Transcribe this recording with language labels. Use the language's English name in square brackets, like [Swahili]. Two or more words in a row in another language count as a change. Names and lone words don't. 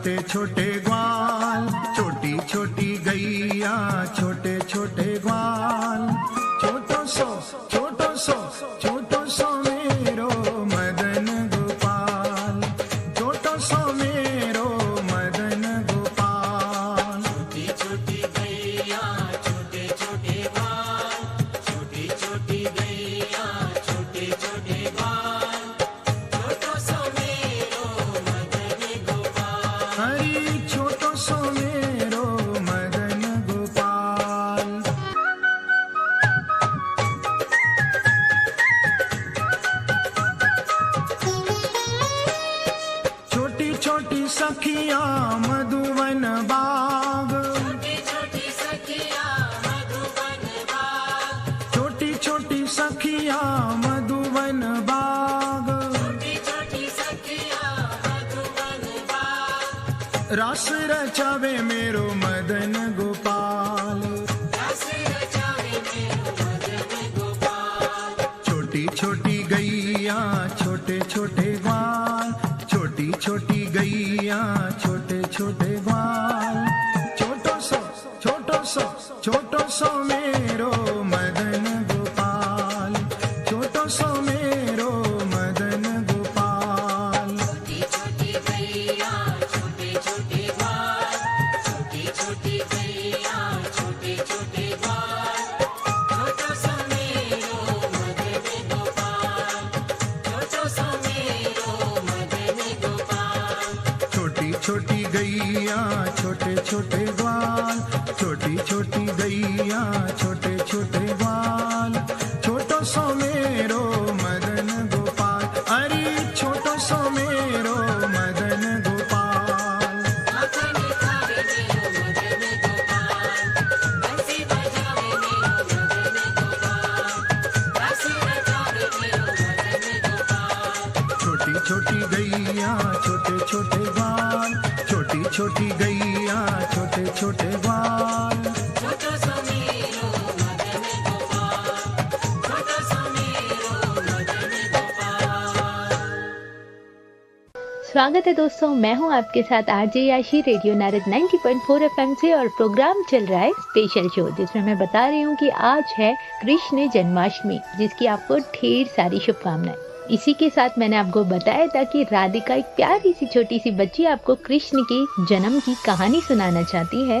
[Braj] छोटे ग्वाल, छोटी छोटी गैया, छोटे छोटे ग्वाल, छोटो सो मेरो मदन गोपाल, छोटो सो मेरो मदन गोपाल। छोटी छोटी गैया, छोटे छोटे ग्वाल, छोटी छोटी गैया, छोटे छोटे ग्वाल, छोटो सो मेरो मदन गोपाल। हरी छोटो सो मेरो मदन गोपाल। छोटी छोटी सखियां मधुवन बाग, छोटी छोटी सखिया मधुबन बाग, छोटी छोटी सखियां मधुवन बाग, छोटी छोटी सखिया मधुबन बाग, रास रचावे मेरो मदन गोपाल। रस रचावे मेरो मदन गोपाल। छोटी छोटी गैया, छोटे छोटे ग्वाल, छोटी छोटी गैया, छोटे छोटे ग्वाल, छोटो सो मेरो मदन गोपाल, छोटो सो मेरो मदन गोपाल। छोटी छोटी गैया, छोटे छोटे ग्वाल, छोटी छोटी गैया, छोटे छोटे ग्वाल, छोटो सो मेरो मदन गोपाल, छोटो सो मेरो मदन गोपाल। छोटी छोटी गैया, छोटे छोटे ग्वाल, छोटी छोटी गैया, छोटे छोटे ग्वाल, छोटो सो मेरो मदन गोपाल। अरे छोटो सो मेरो मदन गोपाल। माखन खावे मेरो मदन गोपाल, बंसी बजावे मेरो मदन गोपाल, रस रचावे मेरो मदन गोपाल। छोटी छोटी गैया, छोटे छोटे ग्वाल, छोटी छोटी गैया, छोटे छोटे ग्वाल। छोटो सो मेरो मदन गोपाल, छोटो सो मेरो मदन गोपाल। [Hindi] स्वागत है दोस्तों, मैं हूं आपके साथ आरजे याशी रेडियो नारद 90.4 एफएम से और प्रोग्राम चल रहा है [English] special show, [Hindi] जिसमें मैं बता रही हूं कि आज है कृष्ण जन्माष्टमी, जिसकी आपको ढेर सारी शुभकामनाएं। इसी के साथ मैंने आपको बताया था कि राधिका एक प्यारी सी छोटी सी बच्ची आपको कृष्ण के जन्म की कहानी सुनाना चाहती है।